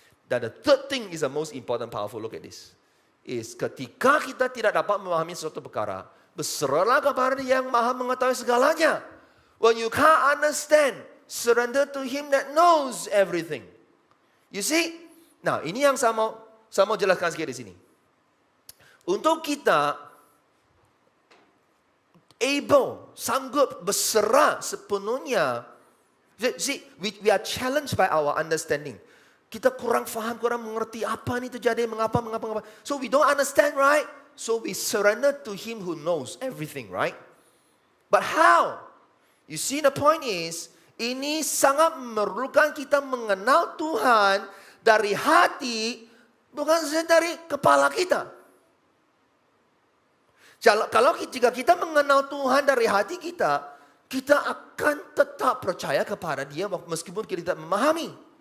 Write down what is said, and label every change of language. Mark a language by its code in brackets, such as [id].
[ms] Dan [en] the third thing is the most important, powerful. Look at this. Is [ms] ketika kita tidak dapat memahami sesuatu perkara, berserahlah kepada Dia yang Maha mengetahui segalanya. [en] When you can't understand, surrender to Him that knows everything. You see? [ms] Nah, ini yang saya mau jelaskan sikit di sini. Untuk kita sanggup berserah sepenuhnya. [en] See, we are challenged by our understanding. [ms] Kita kurang faham, kurang mengerti apa ini terjadi, mengapa. [en] So we don't understand, right? So we surrender to Him who knows everything, right? But how? You see, the point is, [ms] ini sangat memerlukan kita mengenal Tuhan dari hati, bukan saja dari kepala kita. Jika kita mengenal Tuhan dari hati kita, kita akan tetap percaya kepada Dia meskipun kita tidak memahami.